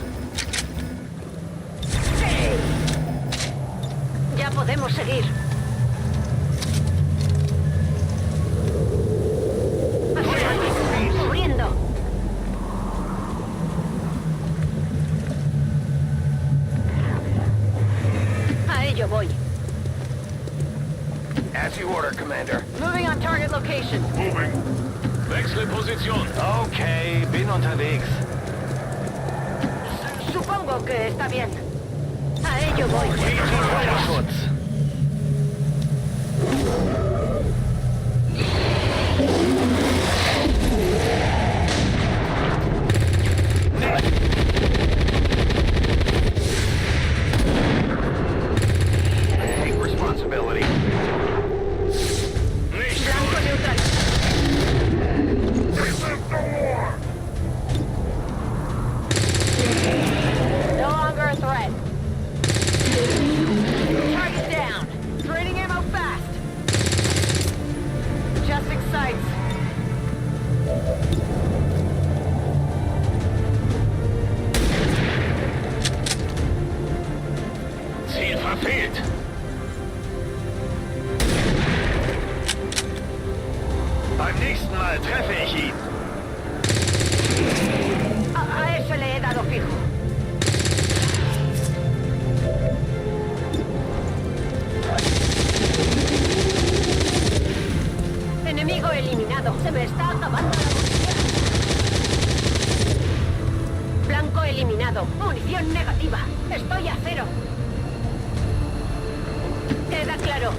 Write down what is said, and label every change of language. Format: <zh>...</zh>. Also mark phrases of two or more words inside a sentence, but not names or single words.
<es>Ya podemos seguir. Corriendo. A ello voy.</es> <en>As you order, Commander. Moving on target location. Moving.</en> <de>Wechsle Position. Okay, bin unterwegs.</de> <es>Supongo que está bien. A ello voy.</es> <de>Schutz.</de> <en>Take responsibility.</en> <es>Blanco neutral.</es> <en>No longer a threat. Target down. Draining ammo fast. Adjusting sights.</en> <de>Ziel verfehlt. Beim nächsten Mal treffe ich ihn.</de> <es>A ese le he dado fijo. Enemigo eliminado. Se me está acabando la munición. Blanco eliminado. Munición negativa. Estoy a cero. Queda claro.</es>